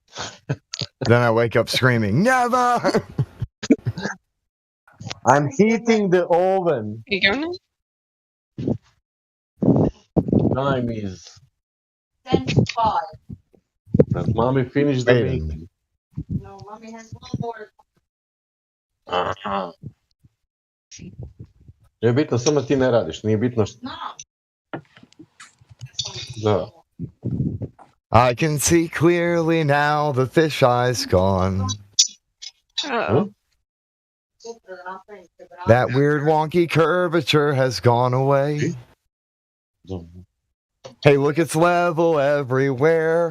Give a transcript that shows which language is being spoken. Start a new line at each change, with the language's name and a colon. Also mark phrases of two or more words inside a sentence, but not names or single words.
English: Then I wake up screaming, never! I'm heating the oven. You going now? Time is 10:05. Does mommy finish the making? No, mommy has one more. Aha.
Croatian: Je bitno, samo ti ne radiš, nije bitno što... Da.
English: I can see clearly now the fish eye's gone. Uh-oh. That weird wonky curvature has gone away. Hey, look, it's level everywhere.